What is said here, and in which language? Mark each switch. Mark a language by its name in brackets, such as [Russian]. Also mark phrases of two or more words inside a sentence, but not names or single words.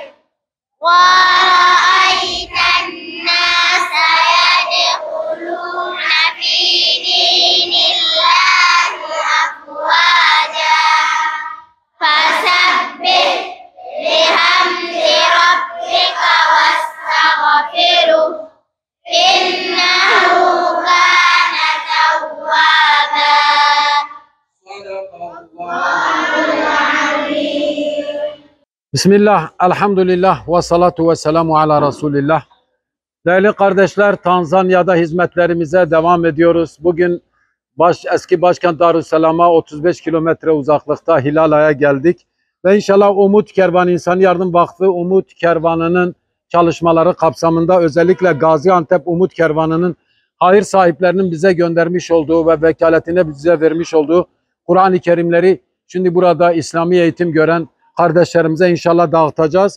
[Arabic] ورأيت الناس يدخلون في دين الله أفواجا فسبح بحمد ربك واستغفره إنه كان توابا. Bismillah, الحمد لله والصلاة والسلام على رسول الله. [Turkish] Değerli kardeşler, Tanzanya'da hizmetlerimize devam ediyoruz. Bugün eski başkent Darüsselam'a 35 kilometre uzaklıkta Hilala'ya geldik. Ve inşallah Umut Kervanı İnsan Yardım Vakfı Umut Kervanı'nın çalışmaları kapsamında özellikle Gaziantep Umut Kervanı'nın hayır sahiplerinin bize göndermiş olduğu ve vekaletine bize vermiş olduğu Kur'an-ı Kerimleri şimdi burada İslami eğitim gören kardeşlerimize inşallah dağıtacağız.